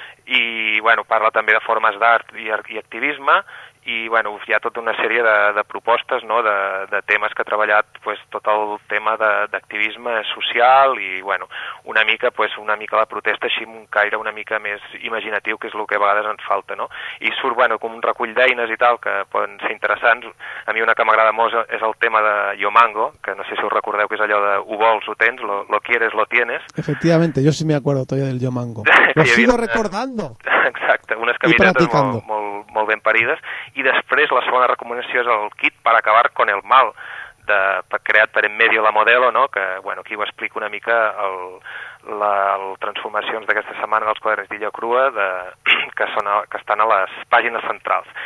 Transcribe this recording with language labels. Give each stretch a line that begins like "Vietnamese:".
Catalan: I, bueno, parla també de formes d'art i activisme, i, bueno, hi ha tota una sèrie de propostes, no?, de temes que ha treballat, pues, tot el tema d'activisme social i, bueno, una mica, pues, una mica la protesta així amb un caire una mica més imaginatiu, que és el que a vegades ens falta, no? I surt, bueno, com un recull d'eines i tal que poden ser interessants. A mi una que m'agrada molt és el tema de Yo Mango, que no sé si us recordeu, que és allò de ho vols, ho tens,
Spanish: lo quieres, lo tienes. Efectivamente, yo sí me acuerdo todavía del Yo Mango. Lo sigo recordando.
Catalan: Exacte, unes caminetes molt ben parides. I després la segona recomanació és el kit per acabar
Spanish: con el mal,
Catalan: creat per En Medio la Modelo, no? Que, bueno, aquí ho explico una mica les transformacions d'aquesta setmana dels quaderns d'Illa Crua, que estan a les pàgines centrals.